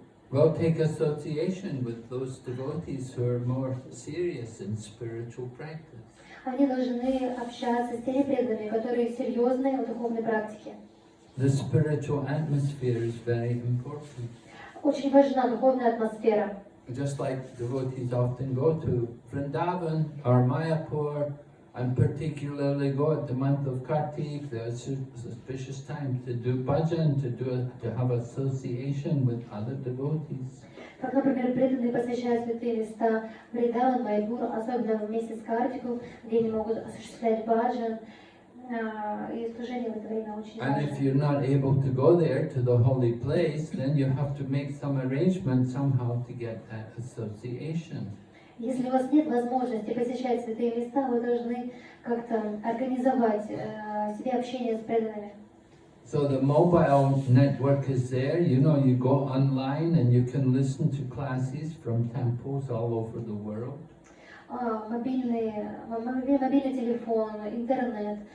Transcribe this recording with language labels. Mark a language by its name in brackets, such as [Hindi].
[English] Well, take association with those devotees who are more serious in spiritual practice. [Russian] Они должны общаться с теми преданными, которые серьезны в духовной практике. [English] The spiritual atmosphere is very important. [Russian] Очень важна духовная атмосфера. [English] Just like devotees often go to Vrindavan or Mayapur, and particularly go at the month of Kartik, the auspicious time to do bhajan, to have association with other devotees. [Russian] Как, например, преданные посещают святые места Вриндаван, Майяпур, особенно в месяц Картику, где они могут осуществлять баджан, и служение в это время очень важно. [English] And if you're not able to go there to the holy place, then you have to make some arrangement somehow to get that association. [Russian] Если у вас нет возможности посещать святые места, вы должны как-то организовать себе общение с преданными. [English] So the mobile network is there, you know, you go online and you can listen to classes from temples all over the world. [Russian] Мобильный телефон, интернет.